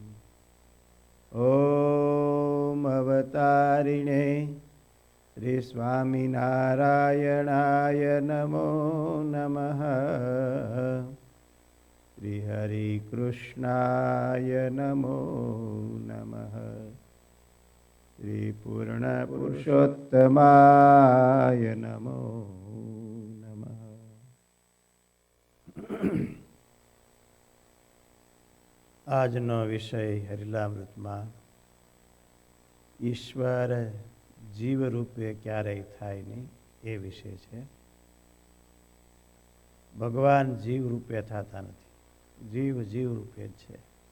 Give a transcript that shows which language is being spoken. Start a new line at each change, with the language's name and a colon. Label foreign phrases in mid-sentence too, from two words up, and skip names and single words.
Sanskrit: ॐ अवतारिणे श्री स्वामिनारायणाय नमो नमः। श्री हरिकृष्णाय नमो नमः। श्री पूर्णपुरुषोत्तमाय नमो नमः।
Gujarati: આજનો વિષય હરિલામૃતમાં ઈશ્વર જીવ રૂપે ક્યારેય થાય નહીં એ વિષય છે. ભગવાન જીવ રૂપે થતા નથી, જીવ જીવ રૂપે જ છે.